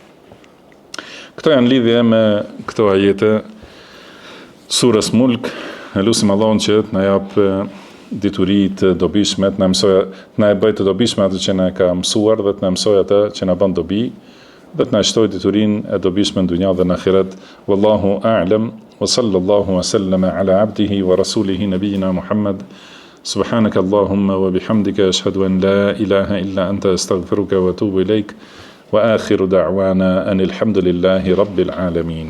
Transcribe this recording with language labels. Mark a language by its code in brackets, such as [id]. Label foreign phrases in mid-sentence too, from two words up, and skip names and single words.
[sq] Këto janë lidhje me këto ajete surës Mulk. Lutim Allahun që të na jap dituri të dobishme, të na e bëj të dobishme atë që na ka mësuar dhe të na mësoj atë që na bën dobi, dhe të na shtoj diturinë e dobishme në dunja dhe në ahiret. [ar] والله أعلم وصلى الله وسلم على عبده ورسوله نبينا محمد. سبحانك اللهم وبحمدك أشهد أن لا إله إلا أنت أستغفرك وأتوب إليك. وآخر دعوانا أن الحمد لله رب العالمين.